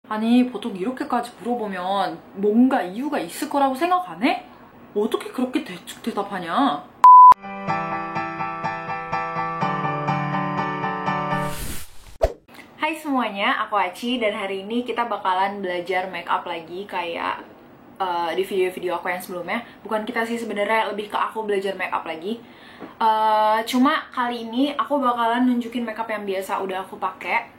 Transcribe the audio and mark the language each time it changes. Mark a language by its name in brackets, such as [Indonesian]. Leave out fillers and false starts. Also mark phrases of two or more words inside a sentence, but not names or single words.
[Korean] 아니, 보통 이렇게까지 물어보면 뭔가 이유가 있을 거라고 생각 안 해? 어떻게 그렇게 대충 대답하냐? [Indonesian] Hai semuanya, aku Aci dan hari ini kita bakalan belajar makeup lagi kayak di video-video aku yang sebelumnya. Bukan kita sih sebenarnya, lebih ke aku belajar makeup lagi. Cuma kali ini aku bakalan nunjukin makeup yang biasa udah aku pakai.